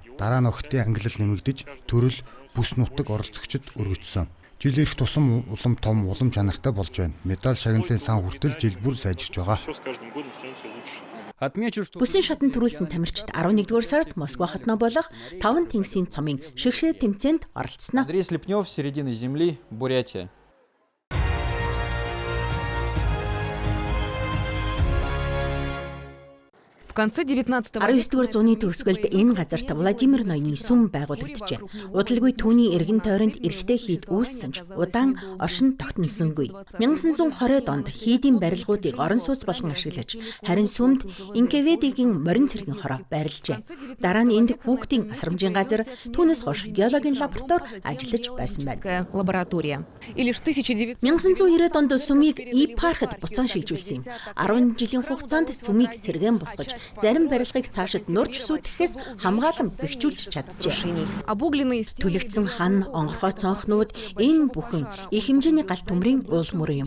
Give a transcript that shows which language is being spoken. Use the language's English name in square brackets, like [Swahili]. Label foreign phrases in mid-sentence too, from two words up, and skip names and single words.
[Mongolian] Дараа нь охидын ангиллал нэмэгдэж, төрөл бүс нутаг оролцогчид өргөжсөн. Жил ирэх тусам улам том, улам чанартай болж байна. Медаль шагналын сан хүртэл жил бүр сайжирч байгаа. Бүсийн шатанд төрүүлсэн тамирчид 11-р сард Москва хотноо болох 5 тэнгисийн цомын шигшээ тэмцээнд оролцсноо. [Russian] Андрей Слепнев, середина земли, Бурятия. В конце 19 [Mongolian] 19-р зууны төгсгөлд энэ газарт Владимир Ноёны сүм байгуулагджээ. Удалгүй түүний эргэн тойронд эрэгтэй хийд үүссэн ч удаан оршин тогтносонгүй. 1920-д онд хийдийн барилгуудыг орон сууц болгон ашиглаж, харин сүмд Инкеведигийн морин цэргийн хороо байрлажээ. Дараа нь энд хүүхдийн асрамжийн газар, түүнээс хойш геологийн лаборатори ажиллаж байсан байна. [Russian] лаборатория. И лишь 1900 [Mongolian] 1990-д онд сүмийг епархид буцаан шилжүүлсэн юм. 10 жилийн хугацаанд сүмийг сэргээн босгож, зарим барилгыг цаашид нурж сүйтгэхээс хамгаалан бэхжүүлж чаджээ. [Russian] обугленные [Mongolian] Түлэгдсэн хан, онгорхой цонхнууд энэ бүхэн их хэмжээний гал төмрийн уул мөрөн юм.